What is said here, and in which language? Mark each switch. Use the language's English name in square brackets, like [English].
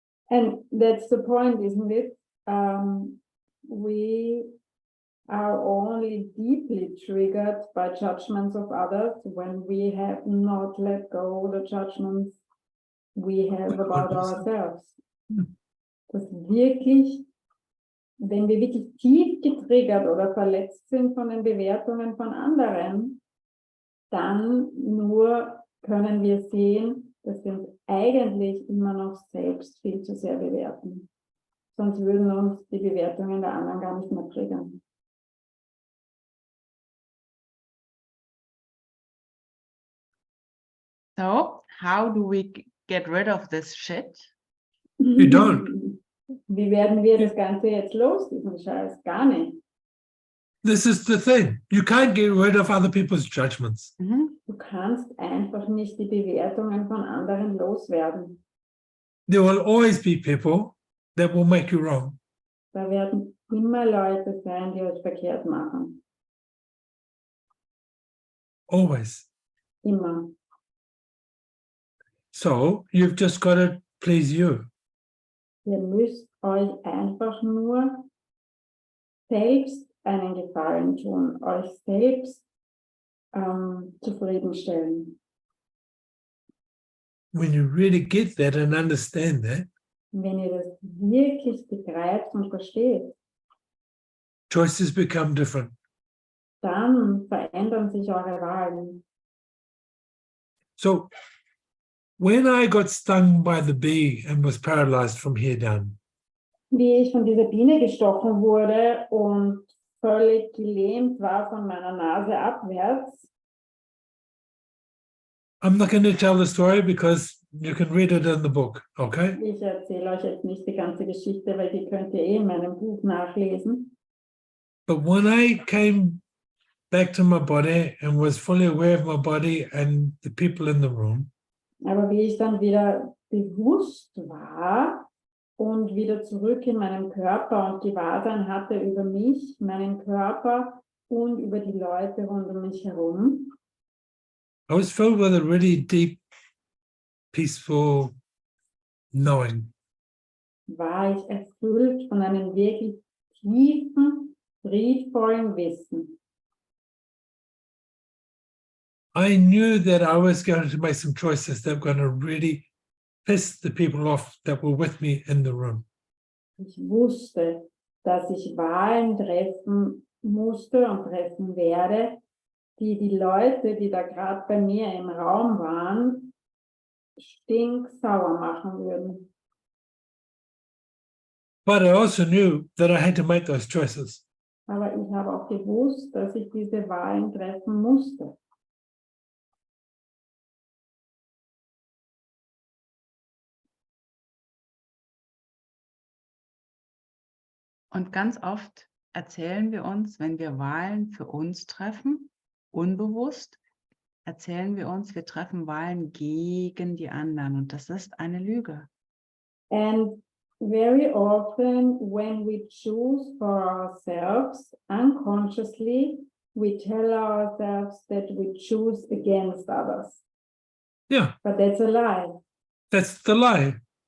[English] And that's the point, isn't it? We are only deeply triggered by judgments of others when we have not let go the judgments we have about ourselves. [German] Dass wirklich, wenn wir wirklich tief getriggert oder verletzt sind von den Bewertungen von anderen, dann nur können wir sehen, dass wir uns eigentlich immer noch selbst viel zu sehr bewerten. Sonst würden uns die Bewertungen der anderen gar nicht mehr triggern. [English] So, how do we get rid of this shit? You don't. [German] Wie werden wir das Ganze jetzt los, diesen Scheiß? Gar nicht. [English] This is the thing. You can't get rid of other people's judgments. [German] Du kannst einfach nicht die Bewertungen von anderen loswerden. [English] There will always be people that will make you wrong. [German] Da werden immer Leute sein, die euch verkehrt machen. [English] Always. [German] Immer. [English] So you've just got to please you. [German] Ihr müsst euch einfach nur selbst einen Gefallen tun, euch selbst zufriedenstellen. [English] When you really get that and understand that, [German] Wenn ihr das wirklich begreift und versteht, [English] choices become different. [German] dann verändern sich eure Wahlen. [English] So when I got stung by the bee and was paralyzed from here down, [German] Wie ich von dieser Biene gestochen wurde und völlig gelähmt war von meiner Nase abwärts, [English] I'm not going to tell the story because you can read it in the book, okay? [German] ich erzähle euch jetzt nicht die ganze Geschichte, weil die könnt ihr in meinem Buch nachlesen. [English] But when I came back to my body and was fully aware of my body and the people in the room, [German] Aber wie ich dann wieder bewusst war und wieder zurück in meinem Körper und Gewahrsein hatte über mich, meinen Körper und über die Leute rund um mich herum, [English] I was filled with a really deep, peaceful knowing. [German] war ich erfüllt von einem wirklich tiefen, friedvollen Wissen. [English] I knew that I was going to make some choices that were going to really piss the people off that were with me in the room. [German] Ich wusste, dass ich Wahlen treffen musste und treffen werde, die die Leute, die da gerade bei mir im Raum waren, stinksauer machen würden. [English] But I also knew that I had to make those choices. [German] Aber ich habe auch gewusst, dass ich diese Wahlen treffen musste. Und ganz oft erzählen wir uns, wenn wir Wahlen für uns treffen, unbewusst, erzählen wir uns, wir treffen Wahlen gegen die anderen. Und das ist eine Lüge. [English] And very often when we choose for ourselves, unconsciously, we tell ourselves that we choose against others. Yeah, But that's a lie. that's the lie.